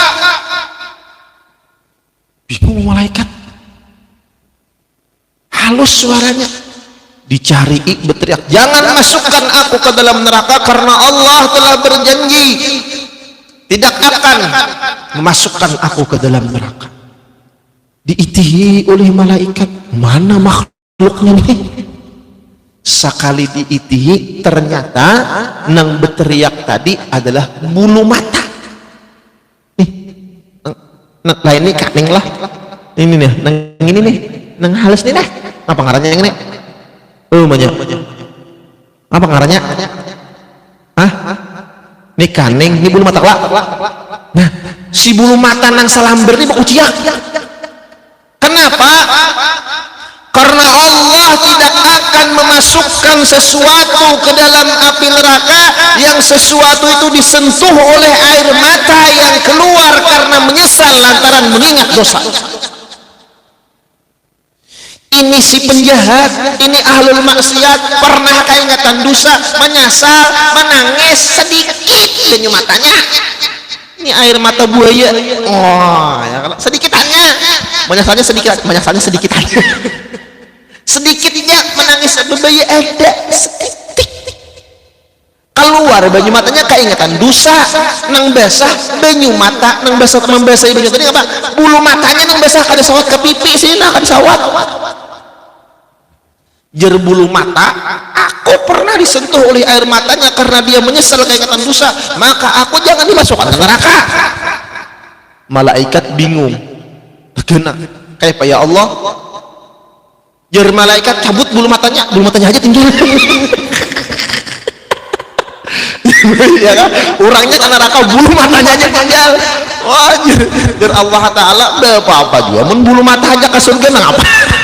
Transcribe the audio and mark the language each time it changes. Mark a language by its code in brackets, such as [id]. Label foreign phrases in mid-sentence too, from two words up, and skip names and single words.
[id] Bingung malaikat, halus suaranya. Dicari, berteriak, jangan masukkan aku ke dalam neraka karena Allah telah berjanji tidak akan memasukkan aku ke dalam neraka. Diitihi oleh malaikat, mana makhluknya nih? [bjn] Sekali diitihi ternyata nang berteriak tadi adalah bulu mata. Nih, nah ini kaning lah. Ini nih, nang ini nih, nang halus nih dah. Apa ngarannya yang ini? Banyak. Apa ngarannya? Hah? Ini kaning, ini bulu mata lah. Nah, si bulu mata nang salamber ini uciak. [id] Kenapa? Karena Allah tidak akan memasukkan sesuatu ke dalam api neraka yang sesuatu itu disentuh oleh air mata yang keluar karena menyesal lantaran mengingat dosa. [bjn] Ini si penjahat, ini ahlul maksiat, pernah keingatan dosa, menyesal, menangis sedikit banyu matanya. [id] Ini air mata buaya. Oh, ya kalau sedikitannya, menyesalnya sedikit, menyesalnya sedikit aja. Sedikitnya menangis buaya ada sedikit. [bjn] Keluar banyu matanya keingatan dosa, nang basah banyu mata, nang basah membasahi banyu tadi apa? Bulu matanya nang basah kada sawat ke pipi sini nah kada sawat. Jer bulu mata, [id] aku pernah disentuh oleh air matanya karena dia menyesal keingatan dosa, maka aku jangan dimasukkan ke neraka. Malaikat bingung, bagaimana? Kayak apa ya Allah? [bjn] Jer malaikat cabut bulu matanya aja tinggal. [id] Ya kan? [bjn] Orangnya ke neraka, bulu matanya aja tinggal. Wah, jer Allah Ta'ala apa juga, mun bulu mata aja ke surga nang apa?